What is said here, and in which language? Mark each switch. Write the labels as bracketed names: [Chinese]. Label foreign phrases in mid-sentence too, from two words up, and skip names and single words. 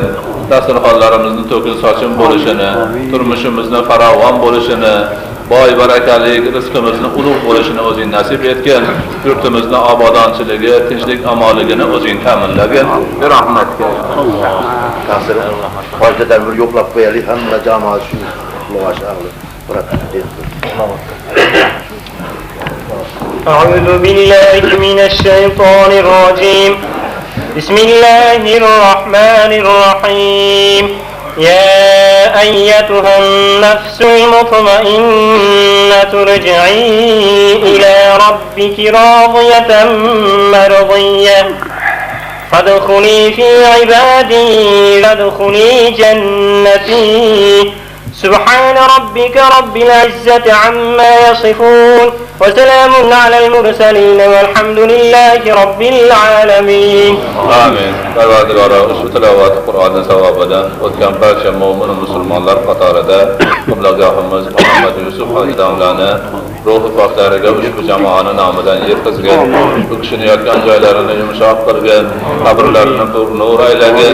[Uzbek] Dasturxonlarimizni to'kin sochin bo'lishini, turmushimizni farovon bo'lishini, boy barakali rizqimizni ulug' bo'lishini o'zing nasib etgin. Yurtimizni obodonchiligi, tinchlik, omonligini o'zing ta'minlagin. Rahmatga. Ta'sir hojatdan bir yo'qlab qo'yaylik, hamma jamoat shu muvaffaqlik. [Arabic] أعوذ بالله من الشيطان الرجيم. بسم الله الرحمن الرحيم. يا أيتها النفس المطمئنة ارجعي إلى ربك راضية مرضية فادخلي في عبادي وادخلي جنتي. سبحان ربك رب العزة عما يصفون وسلام على المرسلين والحمد لله رب العالمين. Amin. [Uzbek] Parvardigoro, ushbu tilovat Qur'onning savobidan o'tgan barcha mo'min musulmonlar qatorida qiblagohimiz Muhammad Yusuf hojidalarni ruhi poklariga ushbu jamoani nomidan yetkazgan. Bu kishini yotgan joylarini yumshoq qilgan, qabrlarini nur aylagin.